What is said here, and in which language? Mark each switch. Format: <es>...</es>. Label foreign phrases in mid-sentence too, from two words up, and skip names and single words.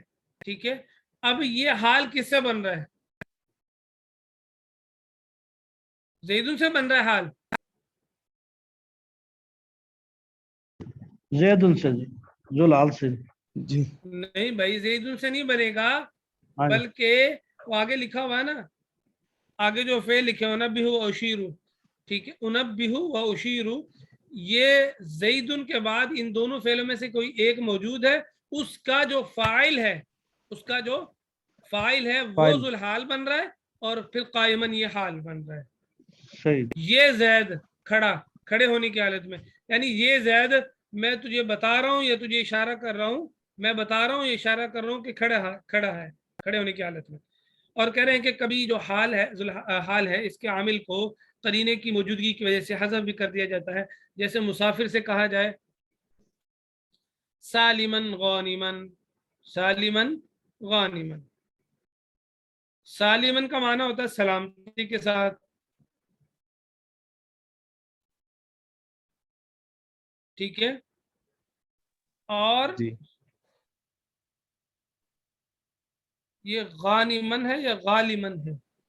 <ur>ٹھیک ہے، اب یہ حال کس سے بن رہا ہے، زیدن سے بن رہا ہے حال، زیدن سے، ذوالحال سے. جی نہیں بھائی زیدن سے نہیں بنے گا، بلکہ وہ آگے لکھا ہوا ہے نا آگے جو فعل لکھے</ur> <ar>انبہو و اشیرو،</ar> <ur>ٹھیک ہے،</ur> <ar>انبہو و اشیرو،</ar> <ur>یہ زیدن کے بعد ان دونوں فعلوں میں سے کوئی ایک موجود ہے، اس کا جو فاعل ہے، اس کا جو فاعل ہے وہ فاعل ذوالحال بن رہا ہے، اور پھر قائمن یہ حال بن رہا ہے، صحیح یہ زید کھڑا، کھڑے ہونے کی حالت میں، یعنی یہ زید میں تجھے بتا رہا ہوں، یا تجھے اشارہ کر رہا ہوں، میں بتا رہا ہوں، یہ اشارہ کر رہا ہوں کہ کھڑا ہے، کھڑے ہونے کی حالت میں. اور کہہ رہے ہیں کہ کبھی جو حال ہے، حال ہے، اس کے عامل کو قرینے کی موجودگی کی وجہ سے حذف بھی کر دیا جاتا ہے، جیسے مسافر سے کہا جائے</ur> <ar>سالمن غانمن، سالمن غانمن،</ar> <ur>سالمن کا معنی ہوتا ہے سلامتی کے ساتھ، ٹھیک ہے، اور جی یہ غانمن ہے یا غالمن ہے؟</ur>